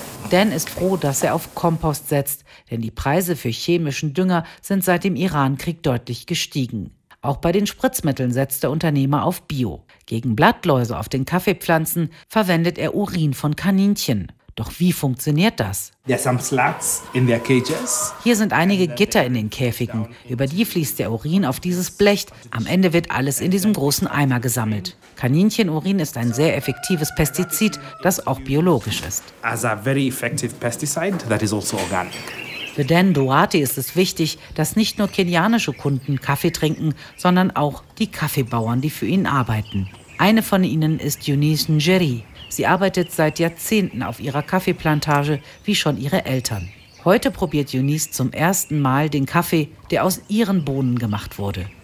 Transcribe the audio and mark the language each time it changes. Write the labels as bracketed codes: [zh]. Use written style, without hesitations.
[de] Dan ist froh, dass er auf Kompost setzt, denn die Preise für chemischen Dünger sind seit dem Iran-Krieg deutlich gestiegen. Auch bei den Spritzmitteln setzt der Unternehmer auf Bio. Gegen Blattläuse auf den Kaffeepflanzen verwendet er Urin von Kaninchen. Doch wie funktioniert das? [en] There are some slats in their cages. [de] Hier sind einige Gitter in den Käfigen. Über die fließt der Urin auf dieses Blech. Am Ende wird alles in diesem großen Eimer gesammelt. Kaninchenurin ist ein sehr effektives Pestizid, das auch biologisch ist. [en] As a very effective pesticide that is also organic. [de] Für Dan Duarte ist es wichtig, dass nicht nur kenianische Kunden Kaffee trinken, sondern auch die Kaffeebauern, die für ihn arbeiten. Eine von ihnen ist Eunice Njeri. Sie arbeitet seit Jahrzehnten auf ihrer Kaffeeplantage, wie schon ihre Eltern. Heute probiert Eunice zum ersten Mal den Kaffee, der aus ihren Bohnen gemacht wurde.